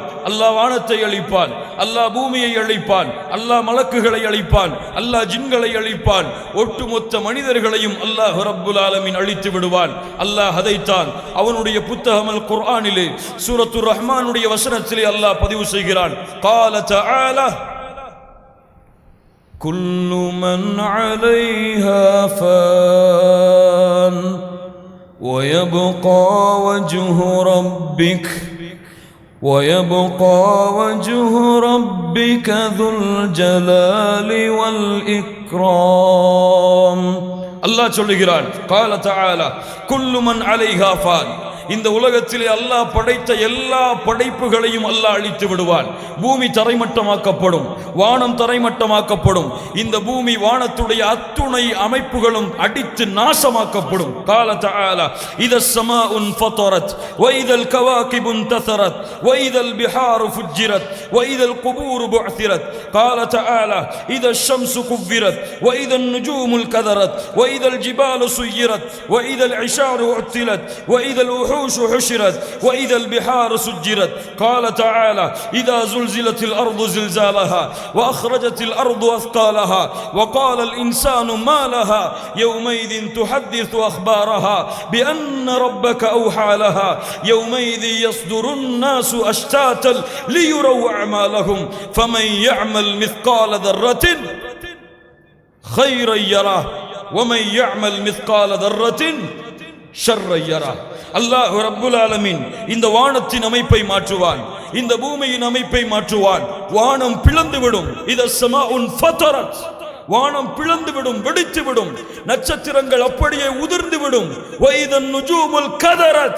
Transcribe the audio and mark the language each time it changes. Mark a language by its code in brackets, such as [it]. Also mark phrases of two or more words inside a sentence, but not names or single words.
[ta] அல்லாஹ் வானத்தை அழிப்பான், அல்லாஹ் பூமியை அழிப்பான், அல்லாஹ் மலக்குகளை அழிப்பான், அல்லாஹ் ஜின்களை அழிப்பான், ஒட்டுமொத்த மனிதர்களையும் [ar] الله رب العالمين [ta] அழித்து விடுவான். அல்லாஹ் அதைத்தான் அவனுடைய புத்தகம் அல் குர்ஆனிலே சூரத்துர் ரஹ்மானுடைய வசனத்திலே அல்லாஹ் பதிவு செய்கிறான். [ar] قال تعالى كل من عليها فان ويبقى وجه ربك ذو الجلال والإكرام. [ta] அல்லாஹ் சொல்லுகிறான், [ar] قال تعالى كل من عليها فان, [ta] இந்த உலகத்திலே அல்லாஹ் படைத்த எல்லா படைப்புகளையும் அல்லாஹ் அழித்து விடுவான். பூமி தரைமட்டமாக்கப்படும், வானம் தரைமட்டமாக்கப்படும். இந்த பூமி வானத்துடைய அத்துணை அமைப்புகளும் அடித்து நாசமாக்கப்படும். [ar] قال تعالى إذا السماء انفطرت وإذا الكواكب انتثرت وإذا البحار فجرت وإذا القبور بعثرت. قال تعالى إذا الشمس كورت وإذا النجوم انكدرت وإذا الجبال سيرت وإذا العشار عطلت وإذا الوحوش حشرت وإذا البحار سجرت. قال تعالى إذا زلزلت الأرض زلزالها وأخرجت الأرض أثقالها وقال الإنسان ما لها يومئذ تحدث أخبارها بأن ربك أوحى لها يومئذ يصدر الناس أشتاتا ليروا أعمالهم فمن يعمل مثقال ذرة خيرا يره ومن يعمل مثقال ذرة شرا يره. الله رب العالمين [ta] இந்த வானத்தின் அமைப்பை மாற்றுவான், இந்த பூமியின் அமைப்பை மாற்றுவான். வானம் பிளந்து விடும். [ar] إذا السماء انفطرت, [ta] வானம் பிளந்து விடும், வெடித்து விடும். நட்சத்திரங்கள் அப்படியே உதிர்ந்து விடும். [ar] وإذا النجوم انكدرت.